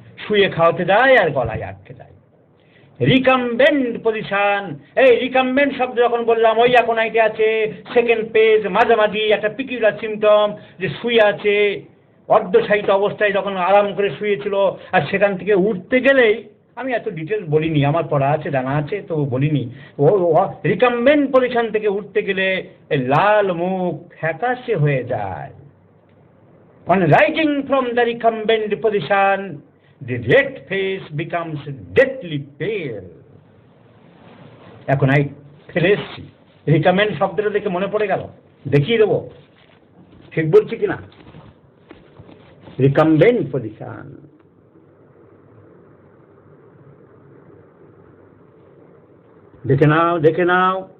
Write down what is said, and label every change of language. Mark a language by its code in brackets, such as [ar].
[bn] শুয়ে খাওয়াতে যায় আর গলায় আটকে যায়। রিকাম্বেন্ট পজিশন, এই রিকাম্বেন্ট শব্দ যখন বললাম, ওই এখন আইটে আছে সেকেন্ড পেজ, মাঝামাঝি একটা পিকিউলার সিমটম, যে শুয়ে আছে অর্ধশায়িত অবস্থায়, যখন আরাম করে শুয়েছিল, আর সেখান থেকে উঠতে গেলেই, আমি এত ডিটেলস বলিনি, আমার পড়া আছে জানা আছে তো বলিনি। ও রিকাম্বেন্ট পজিশন থেকে উঠতে গেলে লাল মুখ ফ্যাকাশে হয়ে যায়। [en] On rising from the recumbent position, the red face becomes deathly pale. [bn] এখন আই ফেলে এসছি, রিকামেন্ড শব্দটা দেখে মনে পড়ে গেল, দেখিয়ে দেবো ঠিক বলছি কিনা। রিকাম্বেন্ট পজিশন, দেখে নাও দেখে নাও।